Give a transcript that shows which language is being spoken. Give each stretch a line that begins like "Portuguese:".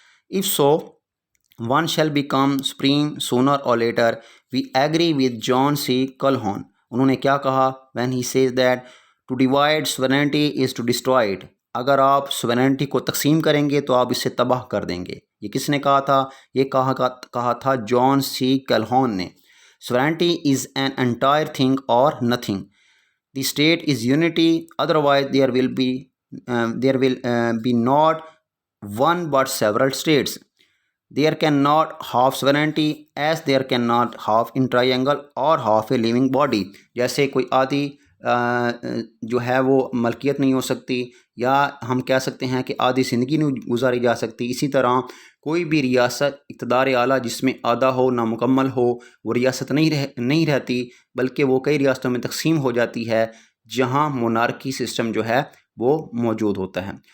English: If so one shall become supreme sooner or later. We agree with John C. Calhoun.
Urdu: انہوں نے کیا کہا؟
English: when he says that to divide sovereignty is to destroy it.
Urdu: اگر آپ sovereignty کو تقسیم کریں گے تو آپ اسے تباہ کر دیں گے. یہ کس نے کہا تھا؟ یہ کہا تھا جان سی کیلہون نے.
English: sovereignty is an entire thing or nothing. The state is unity, otherwise there will be not one but several states. There cannot half sovereignty as there cannot half in triangle or half a living body.
Urdu: جیسے کوئی آدھی جو ہے وہ ملکیت نہیں ہو سکتی، یا ہم کہہ سکتے ہیں کہ آدھی زندگی نہیں گزاری جا سکتی. اسی طرح کوئی بھی ریاست اقتدار اعلیٰ جس میں آدھا ہو، نامکمل ہو، وہ ریاست نہیں رہتی، بلکہ وہ کئی ریاستوں میں تقسیم ہو جاتی ہے جہاں مونارکی سسٹم جو ہے وہ موجود ہوتا ہے.